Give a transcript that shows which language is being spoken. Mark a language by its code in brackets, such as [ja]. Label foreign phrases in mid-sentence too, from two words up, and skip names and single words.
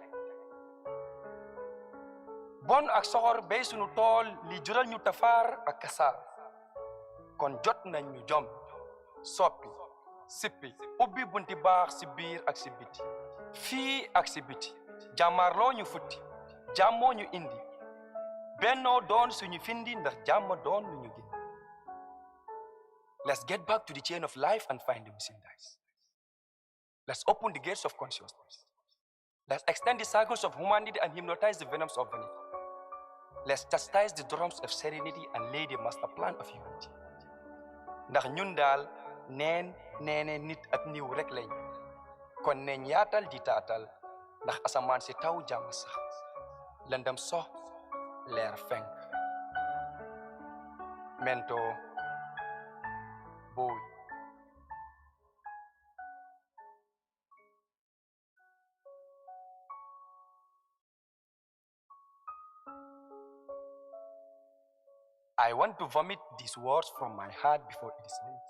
[wo] bon ak soxor bay sunu tool li jural ñu tafaar ak kasaar kon jot nañ ñu jom soppi sippi ubbi bunti baax si biir ak si biti fii ak si biti jàmmaarloo ñu futti jàmmoo ñu indi bennoo doon suñu findi ndax jàmm doon lu ñu gindi. [en] Let's get back to the chain of life and find the missing dice. Let's open the gates of consciousness. Let's extend the circles of humanity and hypnotize the venoms of vanity. Let's chastise the drums of serenity and lay the master plan of unity. [wo] Ndax ñun daal neene nit ak niw rek lañ kon neñ yaatal di taatal ndax asamaan si taw jàmm sax lëndëm sox leer fenk. [en] Mentor Boy. I want to vomit these words from my heart before it is late.